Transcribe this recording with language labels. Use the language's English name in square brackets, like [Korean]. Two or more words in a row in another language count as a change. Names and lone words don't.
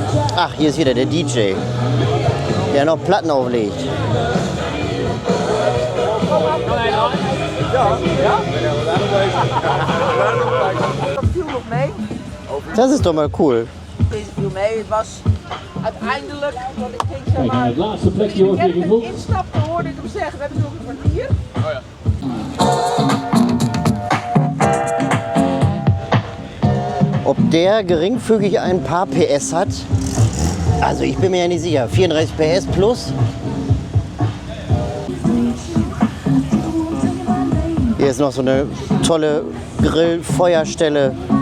[German] Ach, hier ist wieder der DJ, der noch Platten auflegt. [Dutch] Viel nog mee. [German] Das ist doch mal cool. [Dutch] Deze viel mee. Het was uiteindelijk, want ik ging zeg maar. Het laatste plekje wordt weer Ik gevoeld. instapte, hoorde ik hem zeggen, we hebben nog een kwartier. [German] Ob der geringfügig ein paar PS hat? Also ich bin mir ja nicht sicher. 34 PS plus. Hier ist noch so eine tolle Grill-Feuerstelle.